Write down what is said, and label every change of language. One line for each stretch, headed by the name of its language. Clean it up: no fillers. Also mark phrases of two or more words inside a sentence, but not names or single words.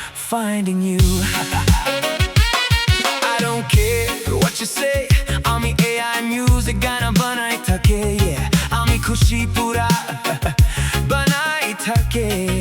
English: finding you. I don't care what you say.
Bangla: Ami AI music গানা বানাইতাকে. Yeah, আমি খুশি পুরা বানাইতাকে.